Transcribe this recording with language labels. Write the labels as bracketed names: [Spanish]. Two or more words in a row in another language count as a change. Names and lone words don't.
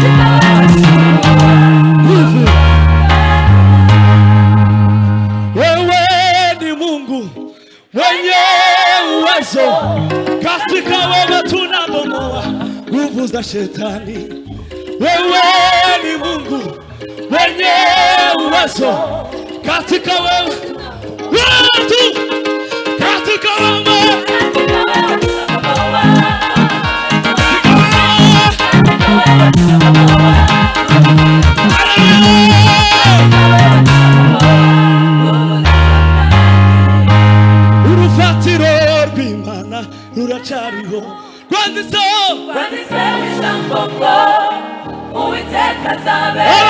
[Swahili] wewe wenye uwezo, katika wewe tunabomoa nguvu za shetani. Wewe ni Mungu wenye uwezo, katika wewe watu, katika wewe [Kinyarwanda] urufatiro rw'Imana ruracariho rwanditse ijambo ngo Uwiteka azabe